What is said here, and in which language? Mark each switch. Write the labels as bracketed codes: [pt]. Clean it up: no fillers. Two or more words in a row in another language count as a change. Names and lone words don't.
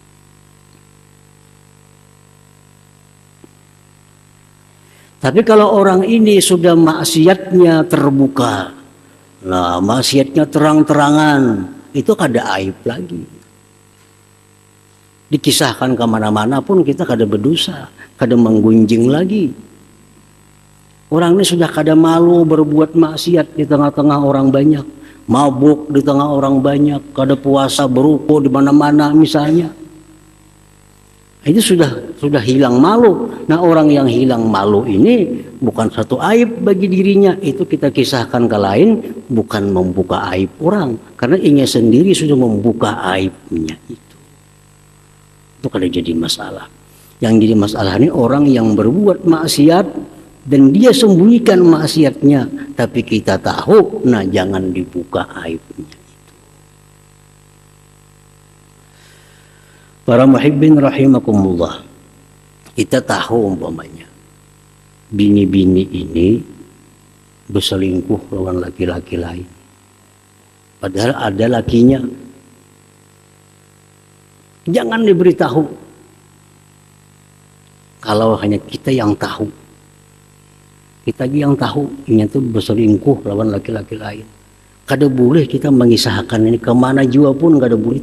[bjn] Tapi kalau orang ini sudah maksiatnya terbuka, nah maksiatnya terang-terangan, itu kada aib lagi. Dikisahkan kemana-mana pun kita kada berdosa, kada menggunjing lagi. Orang ini sudah kada malu berbuat maksiat di tengah-tengah orang banyak, mabuk di tengah orang banyak, kada puasa berupo di mana-mana misalnya. Itu sudah hilang malu. Nah orang yang hilang malu ini bukan satu aib bagi dirinya. Itu kita kisahkan ke lain, bukan membuka aib orang. Karena inya sendiri sudah membuka aibnya itu. Itu kada jadi masalah. Yang jadi masalah ini orang yang berbuat maksiat dan dia sembunyikan maksiatnya. Tapi kita tahu, nah jangan dibuka aibnya. Para muhibbin rahimakumullah, kita tahu umpamanya bini-bini ini berselingkuh lawan laki-laki lain, padahal ada lakinya. Jangan diberitahu. Kalau hanya kita yang tahu, kita yang tahu ini tuh berselingkuh lawan laki-laki lain, kada boleh kita mengisahkan ini kemana jua pun, kada boleh.